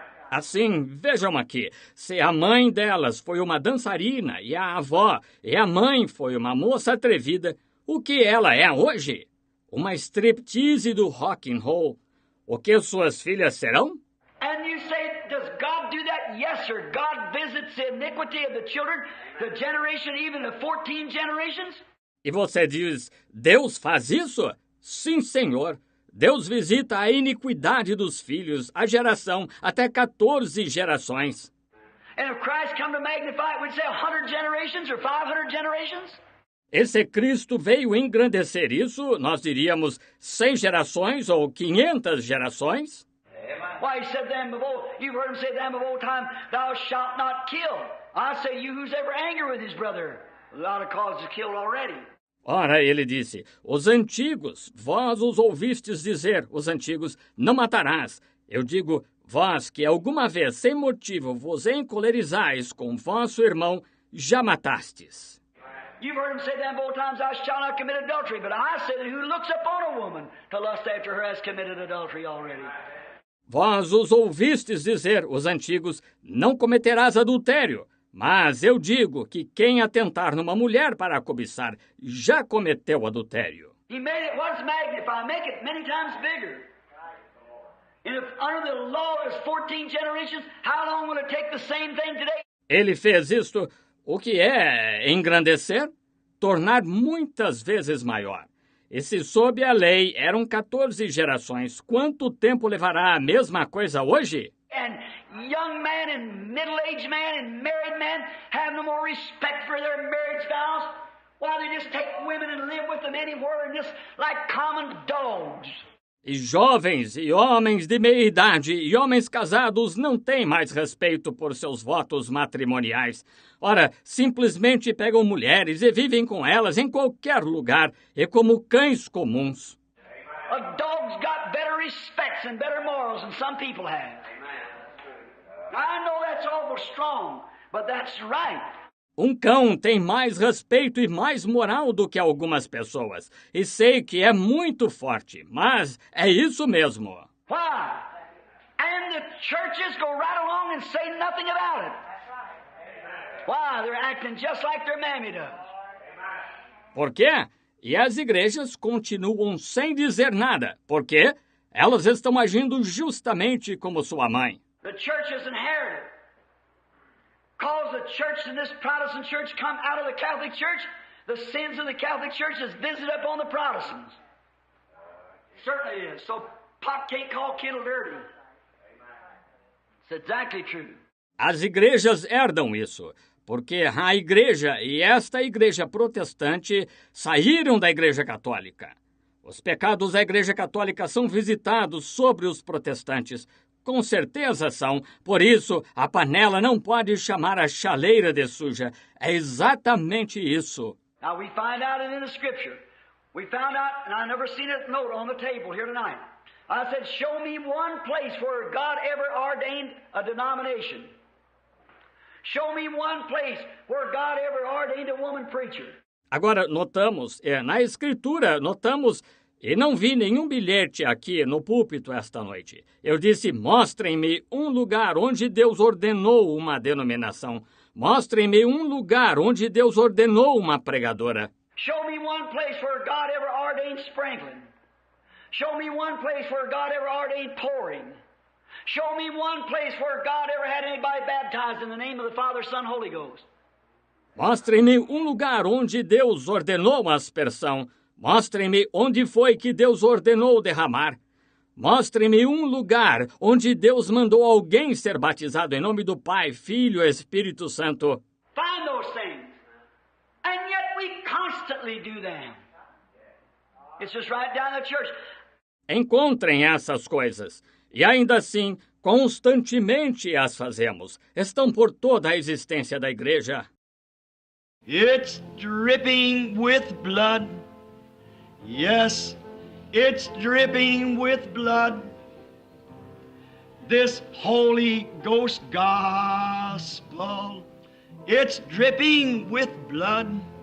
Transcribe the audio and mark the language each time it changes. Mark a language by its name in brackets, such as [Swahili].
[Portuguese] Assim, vejam aqui, se a mãe delas foi uma dançarina e a avó e a mãe foi uma moça atrevida, o que ela é hoje? Uma striptease do rock and roll. O que suas filhas serão? [English] And you say, does God do that? Yes, sir. God visits the iniquity of the children, the generation even of 14 generations. [Portuguese] E você diz, Deus faz isso? Sim, Senhor. Deus visita a iniquidade dos filhos, a geração, até 14 gerações. [English] And if Christ come to magnify it, we'd say 100 generations or 500 generations. [Portuguese] E se Cristo veio engrandecer isso, nós diríamos 100 gerações ou 500 gerações? [English] Why, he said them of old, you've heard him say them of old time, thou shalt not kill. I say, you who's ever angry with his brother, a lot of causes killed already. [Portuguese] Ora, ele disse, os antigos, vós os ouvistes dizer, os antigos, não matarás. Eu digo, vós que alguma vez, sem motivo, vos encolerizais com vosso irmão, já matastes. [English] You've heard him say them of old times, thou shalt not commit adultery. But I say that who looks upon a woman to lust after her has committed adultery already. [Portuguese] Vós os ouvistes dizer, os antigos, não cometerás adultério. Mas eu digo que quem atentar numa mulher para a cobiçar já cometeu adultério. [English] He made it once magnify, make it many times bigger. And if under the law there's 14 generations, how long will it take the same thing today? [Portuguese] Ele fez isto, o que é engrandecer? Tornar muitas vezes maior. E se sob a lei eram 14 gerações, quanto tempo levará a mesma coisa hoje? [English] And young men and middle-aged men and married men have no more respect for their marriage vows. Why, they just take women and live with them anywhere and just like common dogs. [Portuguese] E jovens e homens de meia idade e homens casados não têm mais respeito por seus votos matrimoniais. Ora, simplesmente pegam mulheres e vivem com elas em qualquer lugar e como cães comuns. [English] A dog's got better respects and better morals than some people have. I know that's awful strong, but that's right. [Portuguese] Um cão tem mais respeito e mais moral do que algumas pessoas. E sei que é muito forte, mas é isso mesmo. [English] Why? And the churches go right along and say nothing about it. Why? They're acting just like their mammy does. [Portuguese] Por quê? E as igrejas continuam sem dizer nada. Por quê? Elas estão agindo justamente como sua mãe. [English] The church has inherited Because the church in this Protestant church come out of the Catholic Church, the sins of the Catholic Church is visited upon the Protestants. Certainly is. So pot can't call kettle dirty. It's exactly true. [Portuguese] As igrejas herdam isso, porque a igreja e esta igreja protestante saíram da igreja católica. Os pecados da igreja católica são visitados sobre os protestantes. Com certeza são. Por isso, a panela não pode chamar a chaleira de suja. É exatamente isso. [English] Now we find out it in the Scripture. We found out, and I never seen a note on the table here tonight. I said, show me one place where God ever ordained a denomination. Show me one place where God ever ordained a woman preacher. [Portuguese] Agora, notamos, na Escritura, e não vi nenhum bilhete aqui no púlpito esta noite. Eu disse, mostrem-me um lugar onde Deus ordenou uma denominação. Mostrem-me um lugar onde Deus ordenou uma pregadora. [English] Show me one place where God ever ordained sprinkling. Show me one place where God ever ordained pouring. Show me one place where God ever had anybody baptized in the name of the Father, Son, Holy Ghost. [Portuguese] Mostrem-me um lugar onde Deus ordenou a aspersão. Mostrem-me onde foi que Deus ordenou derramar. Mostrem-me um lugar onde Deus mandou alguém ser batizado em nome do Pai, Filho e Espírito Santo. [English] Find those things. And yet we constantly do them. It's just right down the church. [Portuguese] Encontrem essas coisas. E ainda assim, constantemente as fazemos. Estão por toda a existência da igreja. [English] It's dripping with blood. Yes, it's dripping with blood. This Holy Ghost gospel, it's dripping with blood.